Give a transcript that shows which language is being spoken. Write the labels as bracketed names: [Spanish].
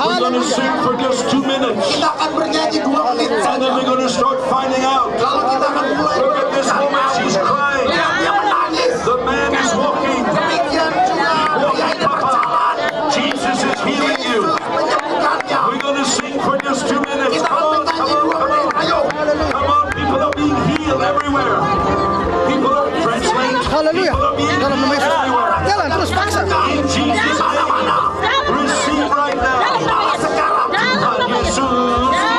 [English] We're going to sing for just 2 minutes. [Indonesian] Kita akan bernyanyi 2 menit [English] And [Indonesian] saja. [English] then we're going to start finding out. [Indonesian] Lalu kita akan mulai [English] Look at this woman, she's crying. [Indonesian] Lihat dia menangis. [English] The man is walking. [Indonesian] Demikian juga pria ini berjalan. [English] Jesus is healing you. [Indonesian] Menyembuhkannya. [English] We're going to sing for just 2 minutes. [Indonesian] Kita [English] Come [Indonesian] menyanyi [English] come [Indonesian] 2 [English] on, come [Indonesian] menit. [English] on. [Indonesian] Ayo. [English] Come on, people are being healed everywhere. People are translating. [Indonesian] Haleluya. [English] People are being [Indonesian] Dalam nama [English] healed [Indonesian] Yesus. [English] everywhere. [Indonesian] Jalan terus paksa. [English] In Jesus' name, receive right now. [Indonesian] Tuhan Yesus.